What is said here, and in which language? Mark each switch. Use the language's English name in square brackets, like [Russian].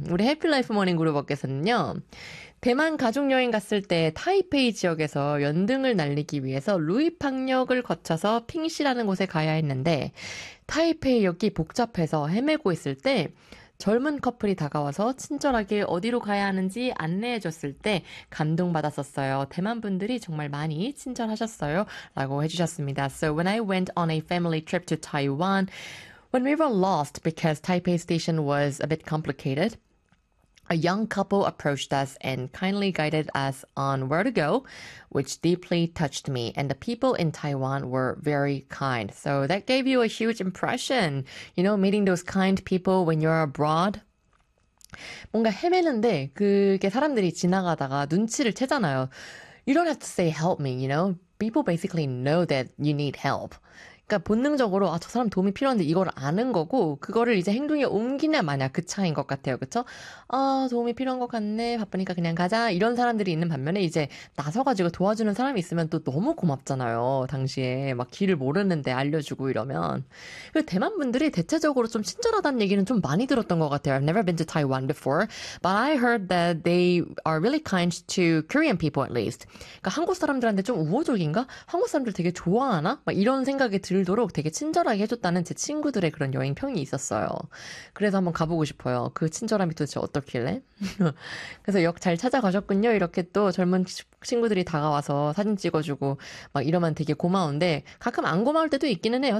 [Korean] 우리 해피라이프 모닝 그룹께서는요. 대만 가족여행 갔을 때 타이페이 지역에서 연등을 날리기 위해서 루이팡역을 거쳐서 핑시라는 곳에 가야 했는데 타이페이역이 복잡해서 헤매고 있을 때 젊은 커플이 다가와서 친절하게 어디로 가야 하는지 안내해 줬을 때 감동받았었어요. 대만 분들이 정말 많이 친절하셨어요. 라고 해주셨습니다. [English] So when I went on a family trip to Taiwan, when we were lost because Taipei station was a bit complicated, a young couple approached us and kindly guided us on where to go, which deeply touched me. And the people in Taiwan were very kind. So that gave you a huge impression. You know, meeting those kind people when you're abroad. [Korean] 뭔가 헤매는데 그게 사람들이 지나가다가 눈치를 채잖아요. [English] You don't have to say help me, you know. People basically know that you need help. [Korean] 그러니까 본능적으로 아 저 사람 도움이 필요한데 이걸 아는 거고 그거를 이제 행동에 옮기냐 마냐 그 차이인 것 같아요. 그렇죠? 아 도움이 필요한 것 같네. 바쁘니까 그냥 가자. 이런 사람들이 있는 반면에 이제 나서가지고 도와주는 사람이 있으면 또 너무 고맙잖아요. 당시에 막 길을 모르는데 알려주고 이러면. 그리고 대만 분들이 대체적으로 좀 친절하다는 얘기는 좀 많이 들었던 것 같아요. [English] I've never been to Taiwan before. But I heard that they are really kind to Korean people at least. [Korean] 그러니까 한국 사람들한테 좀 우호적인가? 한국 사람들 되게 좋아하나? 막 이런 생각이 들도록 되게 친절하게 해줬다는 제 친구들의 그런 여행 평이 있었어요. 그래서 한번 가보고 싶어요. 그 친절함이 도대체 어떻길래? 그래서 역 잘 찾아가셨군요. 이렇게 또 젊은 친구들이 다가와서 사진 찍어주고 막 이러면 되게 고마운데 가끔 안 고마울 때도 있기는 해요.